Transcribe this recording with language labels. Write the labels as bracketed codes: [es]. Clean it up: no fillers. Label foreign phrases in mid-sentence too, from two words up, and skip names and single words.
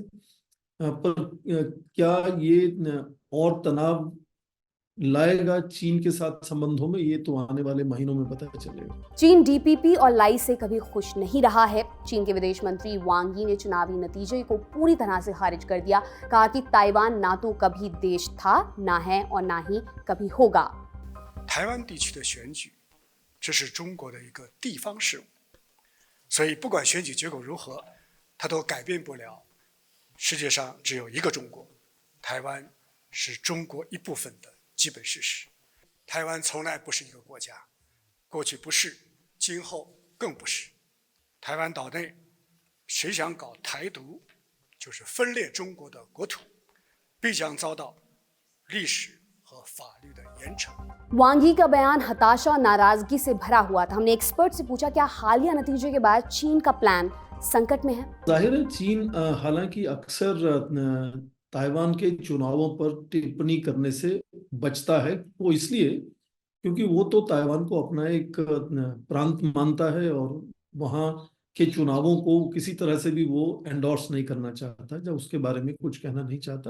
[hi] पर क्या ये और तनाव लाएगा चीन के साथ संबंधों में, ये तो आने वाले महीनों में पता चलेगा। चीन डीपीपी और लाई से कभी खुश नहीं रहा है। चीन के विदेश मंत्री वांग यी ने चुनावी नतीजे को पूरी तरह से खारिज कर दिया। कहा कि ताइवान ना तो कभी देश था, ना है और ना ही कभी होगा। [zh] 台湾地区的选举，这是中国的一个地方事务，所以不管选举结果如何，它都改变不了世界上只有一个中国，台湾是中国一部分的基本事实。台湾从来不是一个国家，过去不是，今后更不是。台湾岛内谁想搞台独，就是分裂中国的国土，必将遭到历史和法律的严惩。 [hi] वांग यी का बयान हताशा और नाराजगी से भरा हुआ था। हमने एक्सपर्ट से पूछा क्या हालिया नतीजे के बाद चीन का प्लान संकट में है। जाहिर है चीन हालांकि अक्सर ताइवान के चुनावों पर टिप्पणी करने से बचता है, वो इसलिए क्योंकि वो तो ताइवान को अपना एक प्रांत मानता है और वहाँ के चुनावों को किसी तरह से भी वो एंडोर्स नहीं करना चाहता, जब उसके बारे में कुछ कहना नहीं चाहता।